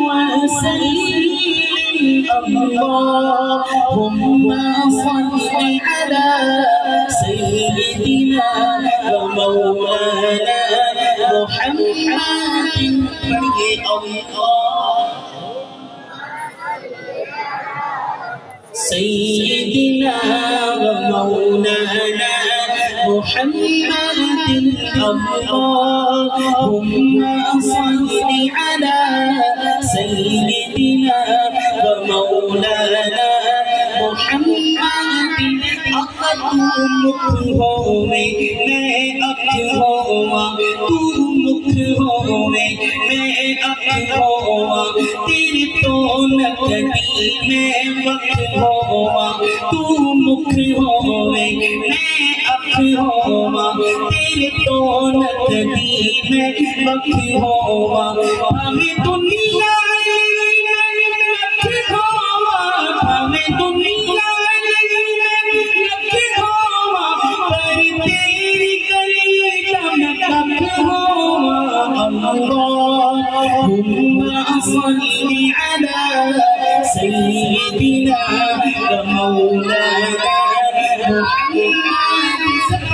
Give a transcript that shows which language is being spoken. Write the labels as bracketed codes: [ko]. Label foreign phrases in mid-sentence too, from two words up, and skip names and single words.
[ar] وسلم اللهم صل على سيدنا ومولانا محمد سيدنا ومولانا محمد اللهم صل على سيدنا ومولانا محمد [pa] مکھ ہووے میں اکھ ہوواں تو مکھ ہووے میں اکھ ہوواں تیرے تو نہ کبھی میں وقت ہوواں تو مکھ ہووے میں اکھ ہوواں تیرے تو نہ کبھی میں وقت ہوواں ہمیں دنیا ہمیں دنیا [ar] اللهم صل على سيدنا ومولانا محمد